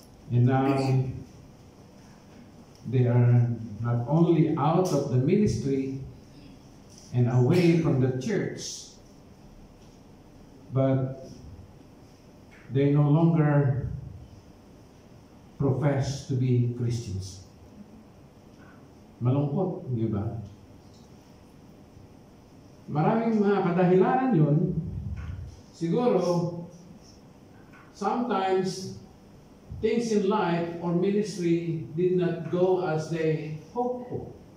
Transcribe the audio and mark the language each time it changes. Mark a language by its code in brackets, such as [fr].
[en] And now they are not only out of the ministry and away from the church, but they no longer profess to be Christians. [tl] Malungkot, di ba? Maraming mga kadahilanan yun. [en] Siguro, sometimes things in life or ministry did not go as they hoped for.